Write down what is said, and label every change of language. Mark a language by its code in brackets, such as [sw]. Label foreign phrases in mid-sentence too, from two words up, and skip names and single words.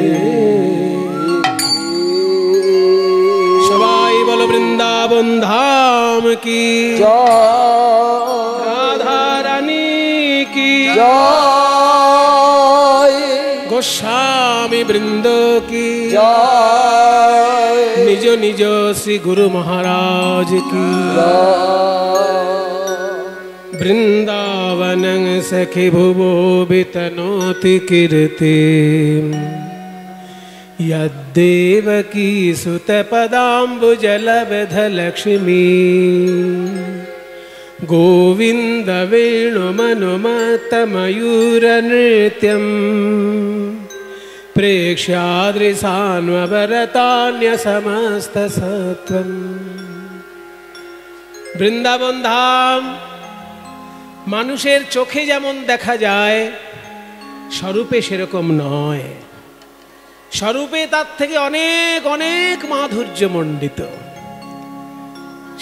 [hi] सवाई बोलो वृंदावन धाम की राधा रानी की गोस्वामी वृंद की निज निज श्री गुरु महाराज की [sa] वृंदावन सखी भुवो वितनोति कीर्ति यद्देवकी सुत पदाम्बुजलब्ध लक्ष्मी गोविंद वेणुमनुमत मयूर नृत्यं प्रेक्ष्यादृशान्वरतान्य समस्त सत्वं। [bn] বৃন্দাবন ধাম মানুষের চোখে যেমন দেখা যায় স্বরূপে সেরকম নয়, স্বরূপে তার থেকে অনেক অনেক মাধুর্যমণ্ডিত।